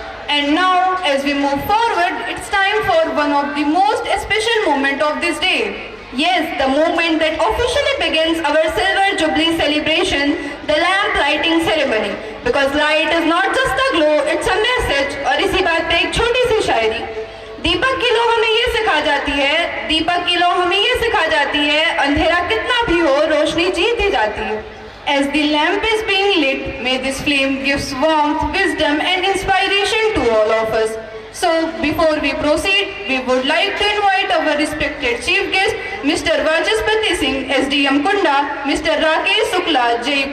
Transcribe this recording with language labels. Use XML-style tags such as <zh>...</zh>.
<en>And now as we move forward, it's time for one of the most special moments of this day. Yes, the moment that officially begins our Silver Jubilee celebration, the lamp lighting ceremony. Because light is not just a glow, it's a message.</en> <hi>और इसी बात पे एक छोटी सी शायरी। दीपक की लो हमें ये सिखा जाती है, दीपक की लो हमें ये सिखा जाती है, अंधेरा कितना भी हो रोशनी जीत ही जाती है.</hi> <en>As the lamp is being lit, may this flame gives warmth, wisdom and inspiration to all of us. So before we proceed, we would like to invite our respected chief guest, Mr. Vajaspati Singh, SDM Kunda, Mr. Rakesh Shukla, J.</en>